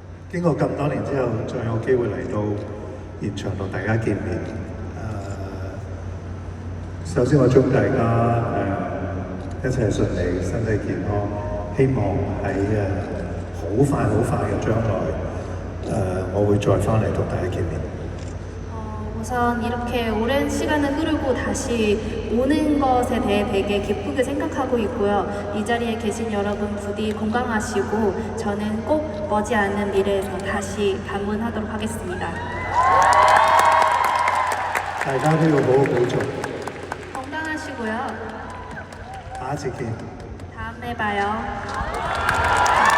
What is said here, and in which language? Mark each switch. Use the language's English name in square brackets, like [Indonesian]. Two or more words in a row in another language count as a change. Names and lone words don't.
[Cantonese] 經過咁多年之後，再有機會嚟到現場同大家見面。首先我祝大家一切順利，身體健康。希望喺好快嘅將來，我會再翻嚟同大家見面。 [Korean] 우선 이렇게 오랜 시간을 흐르고 다시 오는 것에 대해 되게 기쁘게 생각하고 있고요. 이 자리에 계신 여러분 부디 건강하시고 저는 꼭 머지않은 미래에서 다시 방문하도록 하겠습니다. [Cantonese] 大家都要好好保重， [Korean] 건강하시고요. [Cantonese] 下一次見。 [Korean] 다음에 봐요.